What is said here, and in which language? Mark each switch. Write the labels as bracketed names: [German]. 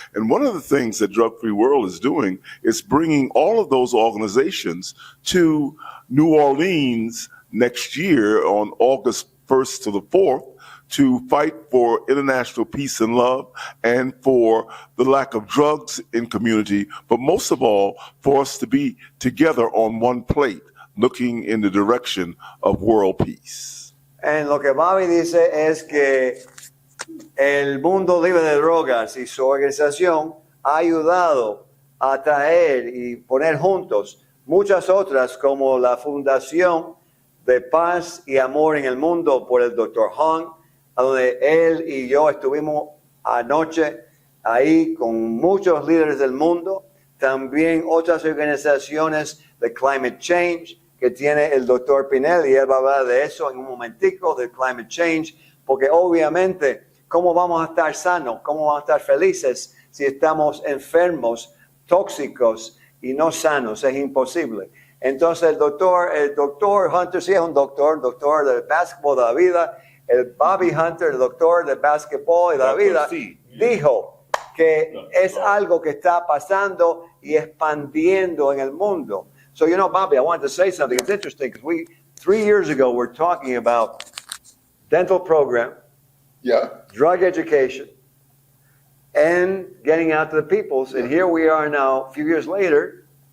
[English] And one of the things that Drug Free World is doing is bringing all of those organizations to New Orleans next year on August 1st to the 4th to fight for international peace and love and for the lack of drugs in community, but most of all, for us to be together on one plate, looking in the direction of world peace. [Spanish] And lo que Bobby dice es que el mundo libre de drogas y su organización ha ayudado a traer y poner juntos muchas otras como la Fundación de Paz y Amor en el Mundo por el Dr. Hong, a donde él y yo estuvimos anoche ahí con muchos líderes del mundo, también otras organizaciones de Climate Change que tiene el Dr. Pinel, y él va a hablar de eso en un momentico, de Climate Change, porque obviamente, ¿cómo vamos a estar sanos? ¿Cómo vamos a estar felices si estamos enfermos, tóxicos y no sanos? Es imposible. Entonces el doctor Hunter, sí es un doctor del básquetbol de la vida, el Bobby Hunter, el doctor del básquetbol y de la vida, dijo que es algo que está pasando y expandiendo en el mundo. [English] So, you know, Bobby, I wanted to say something. It's interesting because 3 years ago, we're talking about dental program, drug education, and getting out to the peoples. And here we are now, a few years later.